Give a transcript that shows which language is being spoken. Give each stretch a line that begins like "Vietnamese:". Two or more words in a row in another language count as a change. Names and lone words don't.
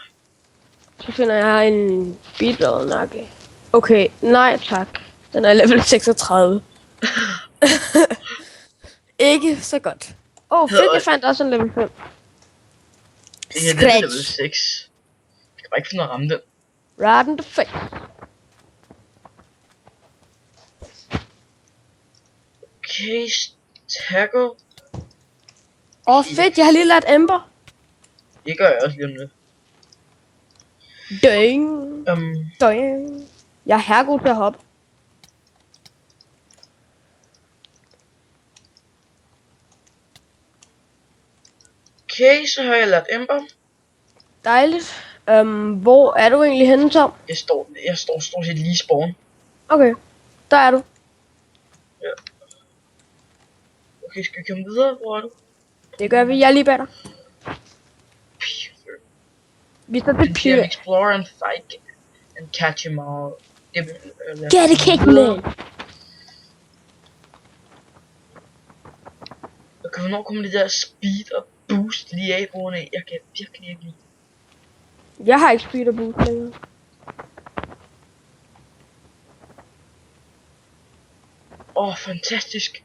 Danish: Så finder jeg en Beedrill nakke. Okay, nej tak. Den er level 36. Ikke så godt. Fedt, jeg fandt også en level 5. Det her er level 6. Jeg kan bare ikke finde at ramme den.
English: Right in the face. Okay, tackle.
Danish: Fedt, jeg har lige lært Ember. Det gør jeg også lige om lidt. Døng. Døng. Jeg er herregod til at hoppe. Okay, så har jeg lært Ember. Dejligt. Hvor er du egentlig henne, Tom? Jeg står stort set lige i spawn. Okay, der er du. Ja. Okay, skal vi komme videre? Hvor er du? Det gør vi. Jeg er lige bag dig. Vi står til Pyre.
English: Explore and fight and catch them all. Get it, Kikman!
Danish: Okay, hvornår kommer det der speed og boost lige af, brugerne? Jeg kan virkelig ikke lide. Jeg har ikke speed og boost længere. Fantastisk.